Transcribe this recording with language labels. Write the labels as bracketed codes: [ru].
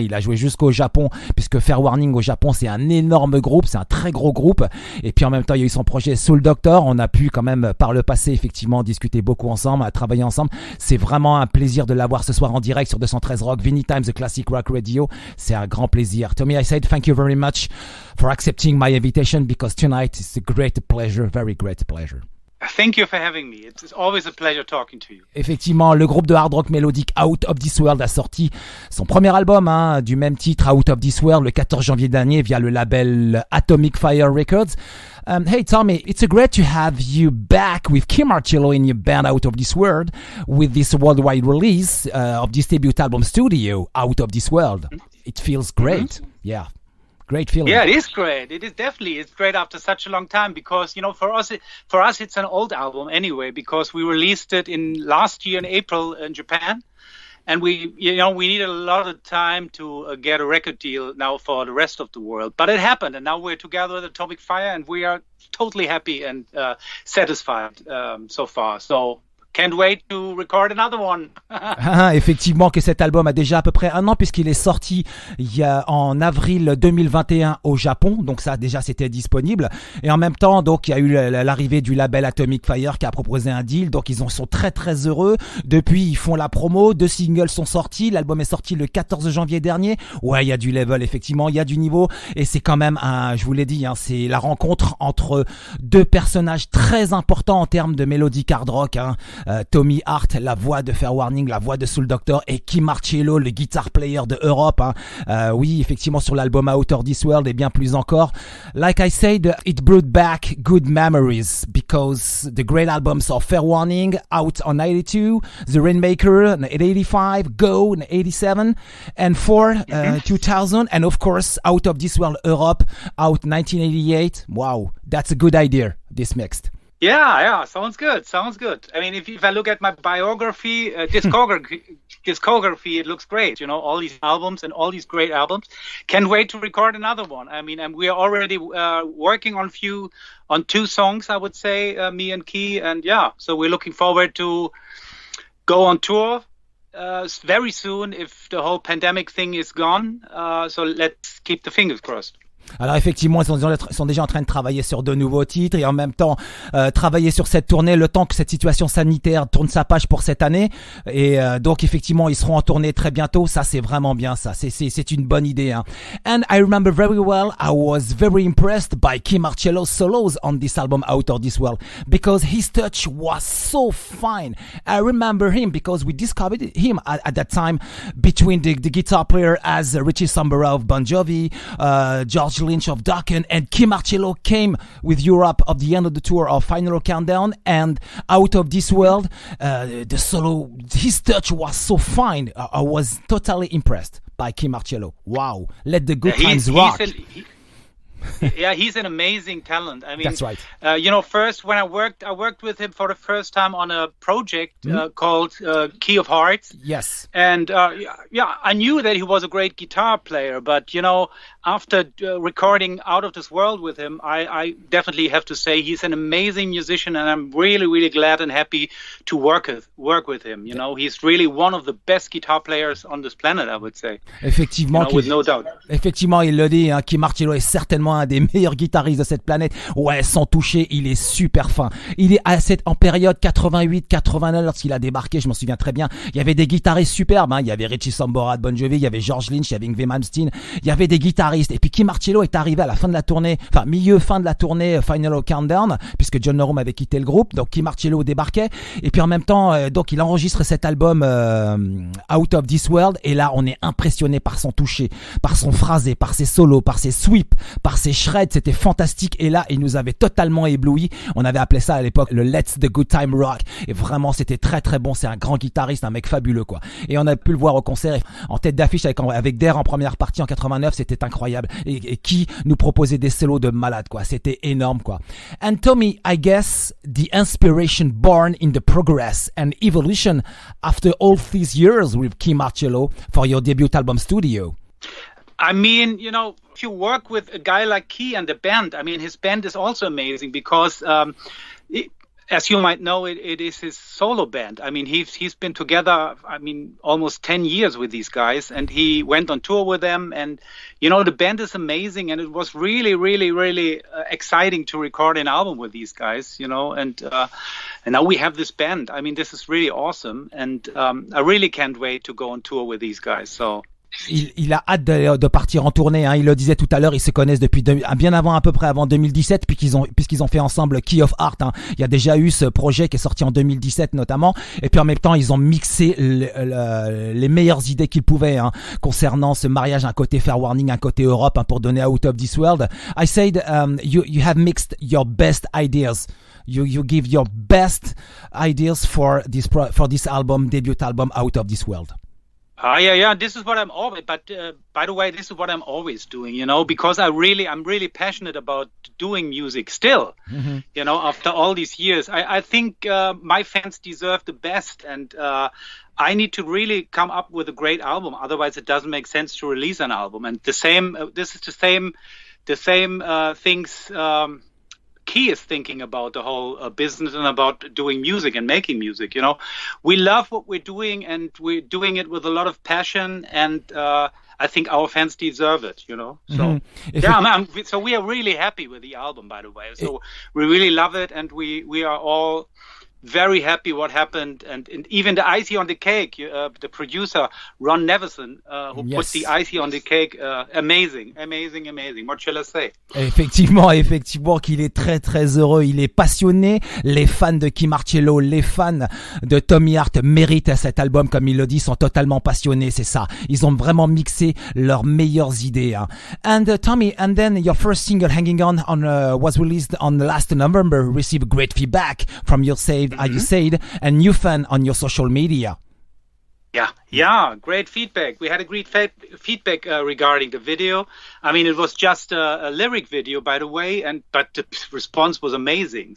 [fr] Il a joué jusqu'au Japon, puisque Fair Warning au Japon, c'est un énorme groupe. C'est un très gros groupe. Et puis en même temps, il y a eu son projet Soul Doctor. On a pu quand même par le passé effectivement discuter beaucoup ensemble, travailler ensemble. C'est vraiment un plaisir de l'avoir ce soir en direct sur 213 Rock, Vinylestimes, the Classic Rock Radio. C'est un grand plaisir. [en] Tommy, I said thank you very much for accepting my invitation because tonight is a great pleasure, very great pleasure. Thank you for having me. It's always a pleasure talking to you. [fr] Effectivement, le groupe de hard rock mélodique Out of This World a sorti son premier album du même titre, Out of This World, le 14 janvier dernier via le label Atomic Fire Records. [en] Hey Tommy, it's great to have you back with Kee Marcello in your band Out of This World with this worldwide release of this debut album studio, Out of This World. It feels great. Mm-hmm. Yeah. Great feeling. Yeah, it is great. It is definitely. It's great after such a long time because, for us, it's an old album anyway, because we released it last year in April in Japan. And we needed a lot of time to get a record deal now for the rest of the world. But it happened, and now we're together with Atomic Fire, and we are totally happy and satisfied so far. So can't wait to record another one. [fr] Effectivement que cet album a déjà à peu près un an puisqu'il est sorti en avril 2021 au Japon, donc ça déjà c'était disponible, et en même temps donc il y a eu l'arrivée du label Atomic Fire qui a proposé un deal, donc ils sont très très heureux. Depuis ils font la promo, 2 singles sont sortis, l'album est sorti le 14 janvier dernier. Ouais, il y a du level, effectivement, il y a du niveau, et c'est quand même je vous l'ai dit, c'est la rencontre entre 2 personnages très importants en termes de melodic hard rock, Tommy Hart, la voix de Fair Warning, la voix de Soul Doctor, et Kee Marcello, le guitar player de Europe. Oui, effectivement, sur l'album Out of This World et bien plus encore. [en] Like I said, it brought back good memories because the great albums of Fair Warning, Out on 82, The Rainmaker in 85, Go in 87, and 2000, and of course, Out of This World Europe, Out 1988. Wow, that's a good idea, this mixed. Yeah, sounds good. I mean, if I look at my biography, discography, it looks great. All these albums and all these great albums. Can't wait to record another one. I mean, and we are already working on 2 songs, I would say, me and Kee, and so we're looking forward to go on tour very soon if the whole pandemic thing is gone. So let's keep the fingers crossed. [fr] Alors effectivement, ils sont déjà en train de travailler sur de nouveaux titres et en même temps travailler sur cette tournée le temps que cette situation sanitaire tourne sa page pour cette année. Et donc effectivement, ils seront en tournée très bientôt. Ça, c'est vraiment bien ça. C'est une bonne idée. [en] And I remember very well, I was very impressed by Kee Marcello's solos on this album Out of This World because his touch was so fine. I remember him because we discovered him at that time between the guitar player as Richie Sambora of Bon Jovi, George Lynch of Dokken, and Kee Marcello came with Europe at the end of the tour of Final Countdown and Out of This World. The solo, his touch was so fine. I was totally impressed by Kee Marcello. Wow, let the good times rock. He's an amazing talent. I mean, that's right. First when I worked with him for the first time on a project called Key of Hearts. Yes. And I knew that he was a great guitar player, but after recording Out of This World with him, I definitely have to say he's an amazing musician, and I'm really, really glad and happy to work with him. He's really one of the best guitar players on this planet, I would say. [fr] Effectivement, [en] with no doubt. [fr] Effectivement, il le dit, Kee Marcello est certainement un des meilleurs guitaristes de cette planète. Ouais, sans toucher, il est super fin. Il est en période 88-89 lorsqu'il a débarqué, je m'en souviens très bien. Il y avait des guitaristes superbes, il y avait Richie Sambora de Bon Jovi, il y avait George Lynch, il y avait Yngwie Malmsteen, il y avait des guitaristes. Et puis Kee Marcello est arrivé à la fin de la tournée, fin de la tournée Final Countdown, puisque John Norum avait quitté le groupe, donc Kee Marcello débarquait. Et puis en même temps, donc il enregistre cet album Out of This World, et là on est impressionné par son toucher, par son phrasé, par ses solos, par ses sweeps, par ses shreds, c'était fantastique. Et là il nous avait totalement ébloui. On avait appelé ça à l'époque le Let's the Good Time Rock, et vraiment c'était très très bon. C'est un grand guitariste, un mec fabuleux quoi. Et on a pu le voir au concert en tête d'affiche avec Dare en première partie en 89, c'était incroyable. Et qui nous proposait des solos de malade quoi. C'était énorme quoi. [en] And Tommy, I guess the inspiration born in the progress and evolution after all these years with Kee Marcello for your debut album Studio. I mean, if you work with a guy like Kee and the band, I mean, his band is also amazing because, as you might know, it is his solo band. I mean, he's been together, almost 10 years with these guys, and he went on tour with them. And, the band is amazing, and it was really, really, really exciting to record an album with these guys, and now we have this band. I mean, this is really awesome, and I really can't wait to go on tour with these guys, so... [fr] Il a hâte de partir en tournée, il le disait tout à l'heure, ils se connaissent depuis bien à peu près avant 2017 puisqu'ils ont fait ensemble Key of Heart. Il y a déjà eu ce projet qui est sorti en 2017 notamment, et puis en même temps ils ont mixé les meilleures idées qu'ils pouvaient concernant ce mariage, un côté Fair Warning, un côté Europe, pour donner Out of This World. [en] I said you have mixed your best ideas. You give your best ideas for this album, debut album Out of This World. Yeah. This is what I'm always. But by the way, this is what I'm always doing. Because I'm really passionate about doing music still. Mhm. After all these years, I think my fans deserve the best, and I need to really come up with a great album. Otherwise, it doesn't make sense to release an album. And the same. This is the same things. Kee is thinking about the whole business and about doing music and making music. We love what we're doing, and we're doing it with a lot of passion, and I think our fans deserve it. So so we are really happy with the album, by the way. So we really love it, and we are all very happy what happened, and even the icing on the cake, the producer Ron Nevison, who put the icing on the cake, amazing. What shall I say? [fr] Effectivement qu'il est très très heureux, il est passionné. Les fans de Kee Marcello, les fans de Tommy Hart méritent cet album, comme il le dit, sont totalement passionnés, c'est ça. Ils ont vraiment mixé leurs meilleures idées. Hein. [en] And Tommy, and then your first single, Hanging On, was released on last November, received great feedback from your you said, a new fan on your social media. Yeah, great feedback. We had a great feedback regarding the video. I mean, it was just a lyric video, by the way, but the response was amazing.